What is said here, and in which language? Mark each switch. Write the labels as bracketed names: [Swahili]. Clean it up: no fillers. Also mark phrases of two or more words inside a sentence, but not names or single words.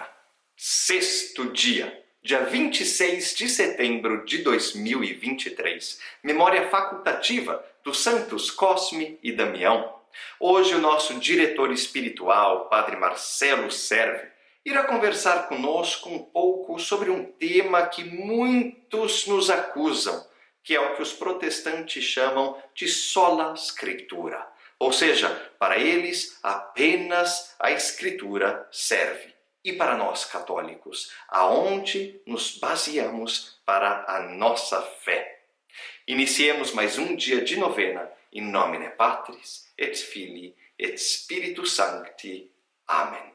[Portuguese] 6º dia, dia 26 de setembro de 2023, memória facultativa dos santos Cosme e Damião. Hoje o nosso diretor espiritual, Padre Marcelo Serve, irá conversar conosco um pouco sobre um tema que muitos nos acusam, que é o que os protestantes chamam de [Latin] sola scriptura. [Portuguese] Ou seja, para eles apenas a Escritura serve. E para nós católicos, aonde nos baseamos para a nossa fé. Iniciemos mais um dia de novena, [Latin] in nomine Patris, et Filii, et Spiritus Sancti. [Portuguese] Amém.